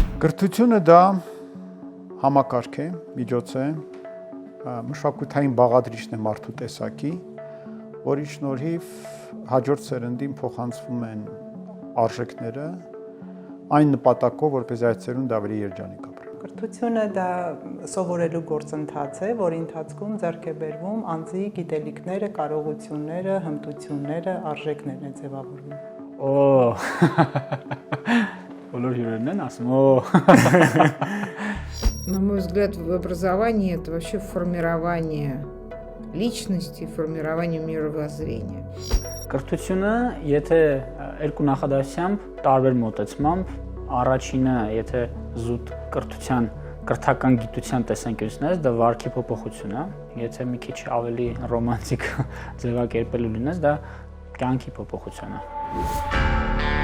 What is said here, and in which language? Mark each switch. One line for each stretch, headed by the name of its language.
Armenian: Կրթությունը դա համակարգ է, միջոց է, մշակութային բաղադրիչն է մարդու տեսակի, որի շնորհիվ հաջորդ սերնդին փոխանցվում են արժեքները այն նպատակով, որպես այդ սերունդը ավելի երջանիկ ապրի։ Կրթությունը դա սովորելու գործընթաց է, որի ընթացքում ձեռք է բերվում անձի գիտելիքները, կարողությունները, հմտությունները, арժեքներն է ձևավորվում։ Բոլոր հյուրերն են ասում,
Russian: На мой взгляд, в образовании это вообще формирование личности, формирование мировоззрения.
Armenian: Կրթությունը, եթե երկու նախադասությամբ տարբեր մոտեցմամբ, առաջինը, եթե զուտ կրթության, կրթական գիտության տեսանկյունից ես, դա վարքի փոփոխություն է, եթե մի քիչ ավելի ռոմանտիկ ձևակերպելու լինես, դա կյանքի փոփոխություն է։